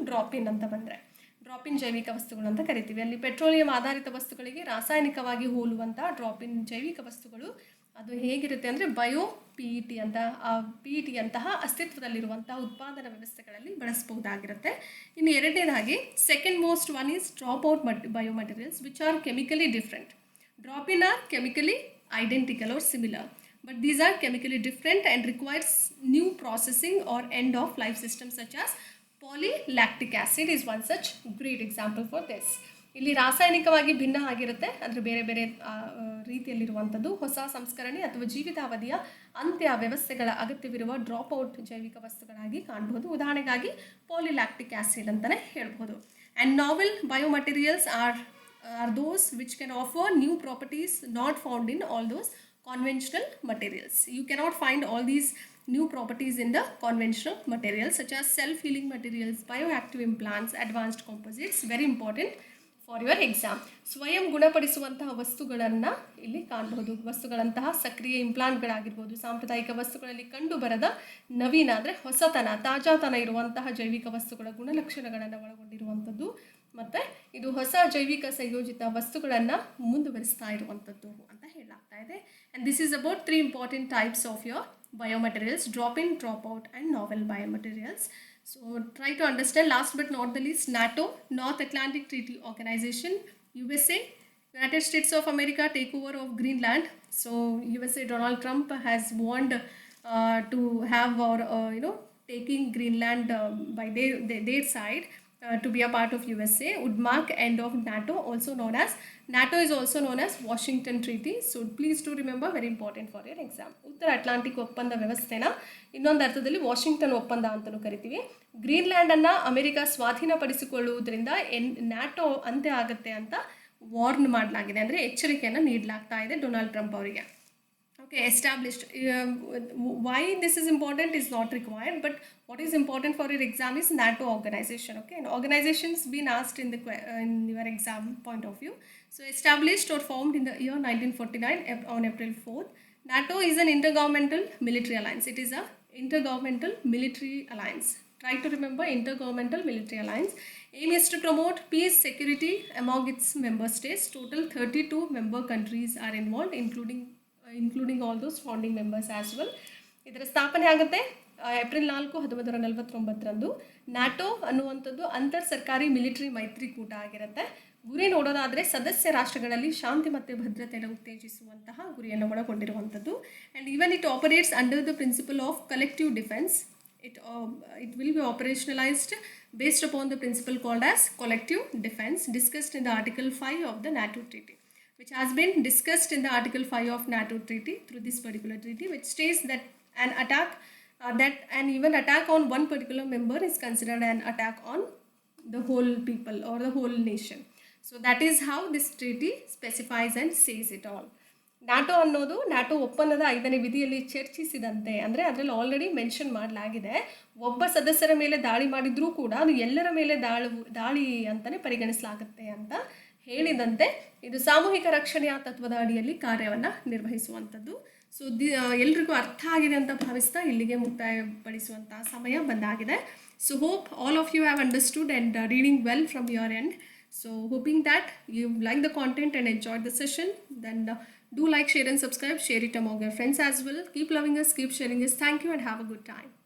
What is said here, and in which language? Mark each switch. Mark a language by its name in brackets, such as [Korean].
[Kannada] ಡ್ರಾಪಿನ್ ಅಂತ ಬಂದರೆ ಡ್ರಾಪಿನ್ ಜೈವಿಕ ವಸ್ತುಗಳು ಅಂತ ಕರಿತೀವಿ. ಅಲ್ಲಿ ಪೆಟ್ರೋಲಿಯಂ ಆಧಾರಿತ ವಸ್ತುಗಳಿಗೆ ರಾಸಾಯನಿಕವಾಗಿ ಹೋಲುವಂಥ ಡ್ರಾಪಿನ್ ಜೈವಿಕ ವಸ್ತುಗಳು ಅದು ಹೇಗಿರುತ್ತೆ ಅಂದರೆ PET ಅಂತಹ ಅಸ್ತಿತ್ವದಲ್ಲಿರುವಂಥ ಉತ್ಪಾದನಾ ವ್ಯವಸ್ಥೆಗಳಲ್ಲಿ ಬಳಸಬಹುದಾಗಿರುತ್ತೆ. ಇನ್ನು ಎರಡನೇದಾಗಿ [English] Second most one is drop out biomaterials which are chemically different. Drop in are chemically identical or similar, but these are chemically different and requires new processing or end of life systems such as polylactic acid is one such great example for this. [Kannada] ಇಲ್ಲಿ ರಾಸಾಯನಿಕವಾಗಿ ಭಿನ್ನ ಆಗಿರುತ್ತೆ, ಅಂದರೆ ಬೇರೆ ಬೇರೆ ರೀತಿಯಲ್ಲಿರುವಂಥದ್ದು. ಹೊಸ ಸಂಸ್ಕರಣೆ ಅಥವಾ ಜೀವಿತಾವಧಿಯ ಅಂತ್ಯ ವ್ಯವಸ್ಥೆಗಳ ಅಗತ್ಯವಿರುವ ಡ್ರಾಪ್ ಔಟ್ ಜೈವಿಕ ವಸ್ತುಗಳಾಗಿ ಕಾಣಬಹುದು. ಉದಾಹರಣೆಗಾಗಿ ಪಾಲಿಲ್ಯಾಕ್ಟಿಕ್ ಆ್ಯಸಿಡ್ ಅಂತಲೇ ಹೇಳ್ಬೋದು. [English] And novel biomaterials are those which can offer new properties not found in all those conventional materials. You cannot find all these new properties in the conventional materials such as self-healing materials, bioactive implants, advanced composites. Very important for your exam. [Kannada] ಸ್ವಯಂ ಗುಣಪಡಿಸುವಂತಹ ವಸ್ತುಗಳನ್ನು ಇಲ್ಲಿ ಕಾಣಬಹುದು. ವಸ್ತುಗಳಂತಹ ಸಕ್ರಿಯ ಇಂಪ್ಲಾಂಟ್ಗಳಾಗಿರ್ಬೋದು. ಸಾಂಪ್ರದಾಯಿಕ ವಸ್ತುಗಳಲ್ಲಿ ಕಂಡುಬರದ ನವೀನ ಅಂದರೆ ಹೊಸತನ, ತಾಜಾತನ ಇರುವಂತಹ ಜೈವಿಕ ವಸ್ತುಗಳ ಗುಣಲಕ್ಷಣಗಳನ್ನು ಒಳಗೊಂಡಿರುವಂಥದ್ದು. ಮತ್ತು ಇದು ಹೊಸ ಜೈವಿಕ ಸಂಯೋಜಿತ ವಸ್ತುಗಳನ್ನು ಮುಂದುವರಿಸ್ತಾ ಇರುವಂಥದ್ದು ಅಂತ ಹೇಳಲಾಗ್ತಾ ಇದೆ. [English] And this is about 3 important types of your biomaterials: drop-in, drop-out and novel biomaterials. So try to understand. Last but not the least, NATO, North Atlantic Treaty Organization, USA, United States of America takeover of Greenland. So USA Donald Trump has warned to have or taking Greenland by their side to be a part of USA would mark end of NATO, also known as NATO is also known as Washington Treaty. So please do remember, very important for your exam. [Kannada] ಉತ್ತರ Atlantic ಒಪ್ಪಂದ ವ್ಯವಸ್ಥೆನ ಇನ್ನೊಂದು ಅರ್ಥದಲ್ಲಿ Washington ಒಪ್ಪಂದ ಅಂತಲೂ ಕರಿತೀವಿ. ಗ್ರೀನ್ಲ್ಯಾಂಡನ್ನು America ಸ್ವಾಧೀನಪಡಿಸಿಕೊಳ್ಳುವುದರಿಂದ NATO ಅಂತ್ಯ ಆಗುತ್ತೆ ಅಂತ ವಾರ್ನ್ ಮಾಡಲಾಗಿದೆ, ಅಂದರೆ ಎಚ್ಚರಿಕೆಯನ್ನು ನೀಡಲಾಗ್ತಾ ಇದೆ ಡೊನಾಲ್ಡ್ ಟ್ರಂಪ್ ಅವರಿಗೆ. [English] Okay, established. Why this is important is not required, but what is important for your exam is NATO organization. Okay, and organizations been asked in your exam point of view. So established or formed in the year 1949 on April 4th. NATO is an intergovernmental military alliance. It is a intergovernmental military alliance. Try to remember, intergovernmental military alliance. Aim is to promote peace, security among its member states. Total 32 member countries are involved, including all those founding members as well. [Kannada] ಇದರ ಸ್ಥಾಪನೆ ಆಗುತ್ತೆ April 4, 1949ರಂದು. NATO ಅನ್ನುವಂಥದ್ದು ಅಂತರ್ ಸರ್ಕಾರಿ military ಮೈತ್ರಿಕೂಟ ಆಗಿರುತ್ತೆ. ಗುರಿ ನೋಡೋದಾದರೆ ಸದಸ್ಯ ರಾಷ್ಟ್ರಗಳಲ್ಲಿ ಶಾಂತಿ ಮತ್ತು ಭದ್ರತೆಯನ್ನು ಉತ್ತೇಜಿಸುವಂತಹ ಗುರಿಯನ್ನು ಒಳಗೊಂಡಿರುವಂಥದ್ದು. [English] And even it operates under the principle of collective defence. It will be operationalized based upon the principle called as collective defense, discussed in the Article 5 of the NATO Treaty, which has been discussed in the Article 5 of NATO Treaty through this particular treaty, which states that an attack, even attack on one particular member is considered an attack on the whole people or the whole nation. So that is how this treaty specifies and says it all. [Kannada] NATO ಅನ್ನೋದು NATO ಒಪ್ಪಂದದ 5ನೇ ವಿಧಿಯಲ್ಲಿ ಚರ್ಚಿಸಿದಂತೆ, ಅಂದರೆ ಅದರಲ್ಲಿ already mention ಮಾಡಲಾಗಿದೆ, ಒಬ್ಬ ಸದಸ್ಯರ ಮೇಲೆ ದಾಳಿ ಮಾಡಿದ್ರೂ ಕೂಡ ಅದು ಎಲ್ಲರ ಮೇಲೆ ದಾಳಿ ಅಂತಲೇ ಪರಿಗಣಿಸಲಾಗುತ್ತೆ ಅಂತ ಹೇಳಿದಂತೆ ಇದು ಸಾಮೂಹಿಕ ರಕ್ಷಣೆಯ ತತ್ವದ ಅಡಿಯಲ್ಲಿ ಕಾರ್ಯವನ್ನು ನಿರ್ವಹಿಸುವಂಥದ್ದು. ಸೊ ಎಲ್ರಿಗೂ ಅರ್ಥ ಆಗಿದೆ ಅಂತ ಭಾವಿಸ್ತಾ ಇಲ್ಲಿಗೆ ಮುಕ್ತಾಯಪಡಿಸುವಂಥ ಸಮಯ ಬಂದಾಗಿದೆ. [English] So hope all of you have understood and reading well from your end. So hoping that you like the content and enjoyed the session, then do like, share and subscribe. Share it among your friends as well. Keep loving us, keep sharing us. Thank you and have a good time.